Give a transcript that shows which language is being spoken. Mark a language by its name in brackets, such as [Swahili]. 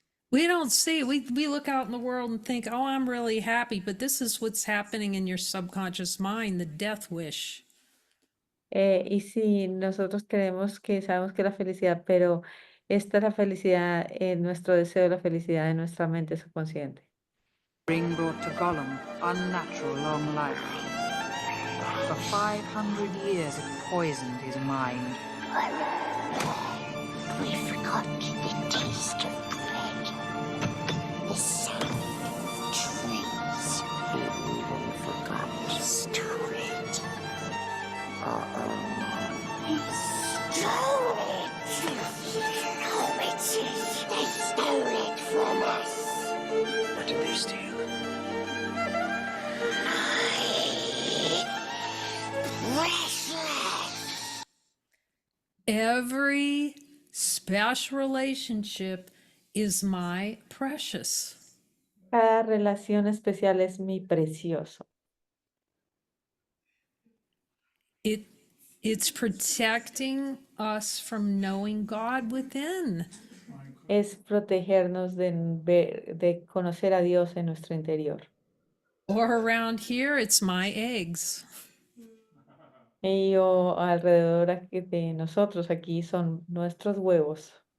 [English] We don't see it. We look out in the world and think, oh, I'm really happy, but this is what's happening in your subconscious mind, the death wish. [Spanish] Y sí, nosotros creemos que sabemos que la felicidad, pero esta es la felicidad, nuestro deseo de la felicidad de nuestra mente subconsciente. [English] Ring brought to Gollum unnatural long life. For 500 years it poisoned his mind. We forgot the taste of bread, the sound of trees. We even forgot to store it. Stole it! No, it's it. They stole it from us. What did they steal? Precious! Every special relationship is my precious. [Spanish] Cada relación especial es mi precioso. [English] It's protecting us from knowing God within. [Spanish] Es protegernos de conocer a Dios en nuestro interior. [English] Or around here, it's my eggs. [Spanish] Y alrededor aquí de nosotros aquí son nuestros huevos.